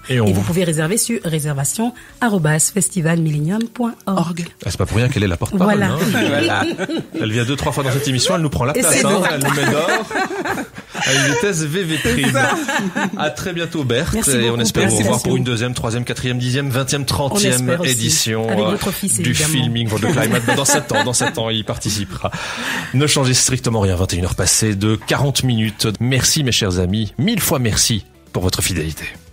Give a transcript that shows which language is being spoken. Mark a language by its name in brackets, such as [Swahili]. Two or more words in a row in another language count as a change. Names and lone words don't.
[French] Et vous pouvez réserver sur réservation@festivalmillennium.org. C'est pas pour rien qu'elle est la porte-parole. Voilà. Voilà. Elle vient 2-3 fois dans cette émission, elle nous prend la place, elle nous met d'or. À une vitesse VV prime. À très bientôt Berthe. Et on espère vous revoir pour une 2e, 3e, 4e, 10e, 20e, 30e édition du filming for the climate. Dans 7 ans, il participera. Ne changez strictement rien. 21h passées de 40 minutes. Merci mes chers amis. 1000 fois merci pour votre fidélité.